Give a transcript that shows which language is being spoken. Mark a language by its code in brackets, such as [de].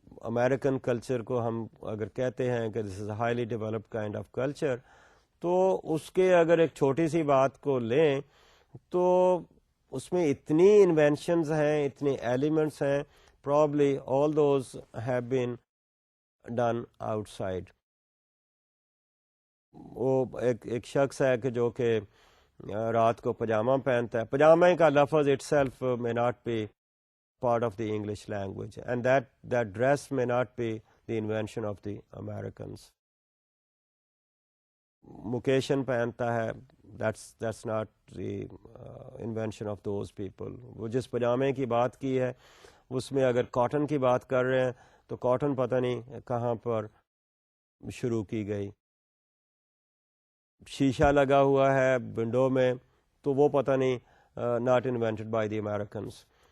[ur] American culture کو ہم اگر کہتے ہیں کہ [en] this is a highly developed kind of culture, [ur] تو اس کے اگر ایک چھوٹی سی بات کو لیں تو اس میں اتنی انوینشنز ہیں, اتنی ایلیمنٹس ہیں, [en] Probably all those have been done outside. [ur] وہ ایک شخص ہے کہ جو کہ رات کو پجامہ پہنتا ہے. پجامے کا لفظ [en] Itself may not be part of the English language, and that dress may not be the invention of the Americans. [ur] مکیشن پہنتا ہے, [en] that's not the invention of those people. [ur] وہ جس پجامے کی بات کی ہے اس میں اگر کاٹن کی بات کر رہے ہیں تو کاٹن پتہ نہیں کہاں پر شروع کی گئی. شیشہ لگا ہوا ہے ونڈو میں تو وہ پتہ نہیں [en] Not invented by the Americans.